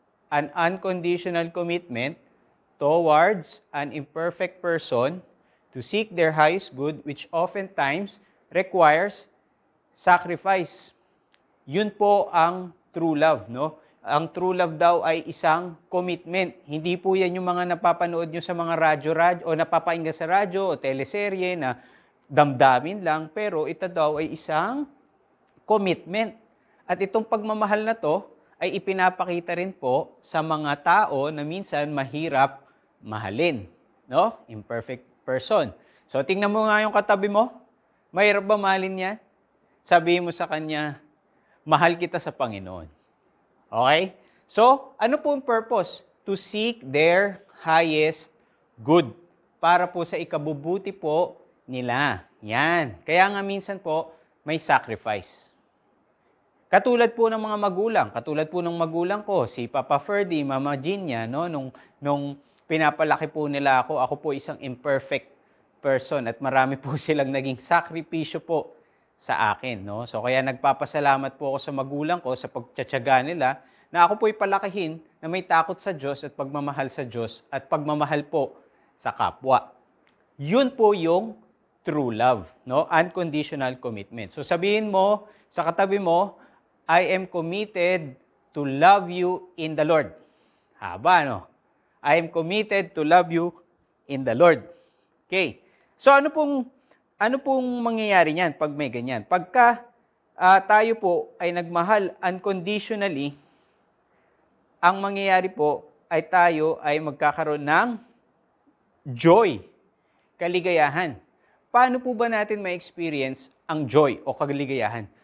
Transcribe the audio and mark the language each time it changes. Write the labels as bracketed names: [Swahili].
[English] An unconditional commitment towards an imperfect person to seek their highest good, which oftentimes requires sacrifice. [Filipino] Yun po ang true love, no? Ang true love daw ay isang commitment. Hindi po yan yung mga napapanood nyo sa mga radyo o napapakinggan sa radyo o teleserye na damdamin lang, pero ito daw ay isang commitment. At itong pagmamahal na to ay ipinapakita rin po sa mga tao na minsan mahirap mahalin, no? Imperfect person. So tingnan mo nga yung katabi mo. Mahirap ba mahalin yan? Sabihin mo sa kanya, mahal kita sa Panginoon. Okay? So, ano po ang purpose? [English] To seek their highest good. [Filipino] Para po sa ikabubuti po nila. Yan. Kaya nga minsan po, may sacrifice. Katulad po ng mga magulang. Katulad po ng magulang ko, si Papa Ferdy, Mama Ginia, no? Nung pinapalaki po nila ako po isang imperfect person at marami po silang naging sakripisyo po sa akin, no? So kaya nagpapasalamat po ako sa magulang ko sa pagtitiyaga nila na ako po'y palakihin na may takot sa Diyos at pagmamahal sa Diyos at pagmamahal po sa kapwa. Yun po yung true love, no? Unconditional commitment. So sabihin mo sa katabi mo, [English] I am committed to love you in the Lord. [Filipino] Haba, no? [English] I am committed to love you in the Lord. [Filipino] Okay. So ano pong mangyayari niyan pag may ganyan? Pagka tayo po ay nagmahal unconditionally, ang mangyayari po ay tayo ay magkakaroon ng joy, kaligayahan. Paano po ba natin ma-experience ang joy o kaligayahan?